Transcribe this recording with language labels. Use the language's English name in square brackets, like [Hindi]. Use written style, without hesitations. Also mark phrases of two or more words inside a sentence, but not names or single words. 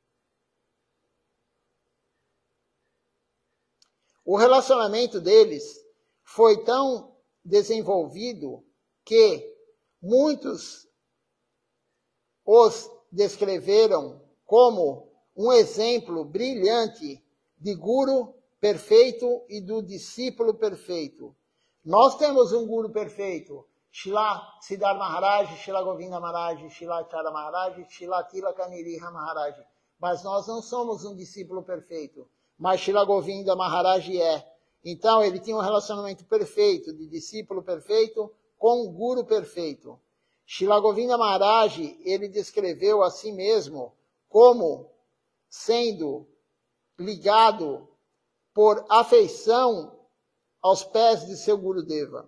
[Portuguese] O relacionamento deles foi tão desenvolvido que muitos os descreveram como um exemplo brilhante de guru perfeito e do discípulo perfeito. Nós temos um guru perfeito, Srila Siddhartha Maharaj, Srila Govinda Maharaj, Srila Acharya Maharaj, Srila Tilaka Niriha Maharaj. Mas nós não somos um discípulo perfeito. Mas Srila Govinda Maharaj é. Então ele tinha um relacionamento perfeito, de discípulo perfeito com um guru perfeito. Srila Govinda Maharaj, ele descreveu a si mesmo como sendo ligado por afeição aos pés de seu Gurudeva.